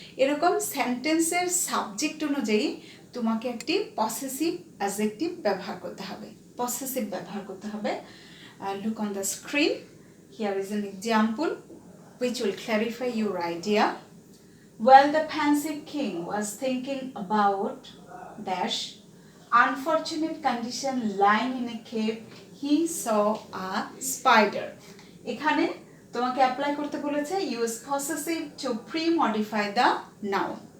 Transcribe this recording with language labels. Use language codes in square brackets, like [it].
[bn] এরকম সেন্টেন্সের সাবজেক্ট অনুযায়ী তোমাকে একটি পসেসিভ অ্যাডজেক্টিভ ব্যবহার করতে হবে, পসেসিভ ব্যবহার করতে হবে। [en] Look on the screen, here is an example which will clarify your idea. While the pensive king was thinking about dash unfortunate condition lying in a cave, he saw a spider. [bn] এখানে তোমাকে apply করতে বলেছে [en] Use possessive to pre modify the noun.